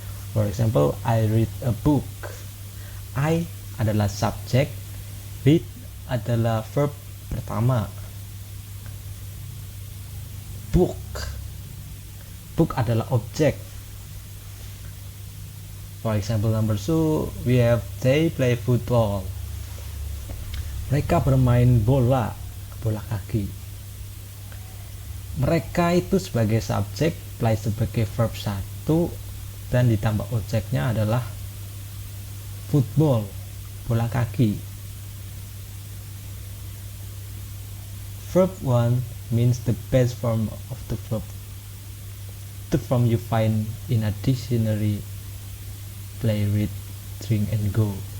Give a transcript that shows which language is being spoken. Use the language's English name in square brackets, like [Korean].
[English] For example, I read a book. [Indonesian] I adalah subjek, read adalah verb pertama. Book adalah objek. [English] For example, number 2, they play football. [Indonesian] Mereka bermain bola kaki. Mereka itu sebagai subjek, play sebagai verb 1, dan ditambah objeknya adalah football, bola kaki. [English] Verb 1 means the best form of the verb. The form you find in a dictionary: play, read, drink, and go.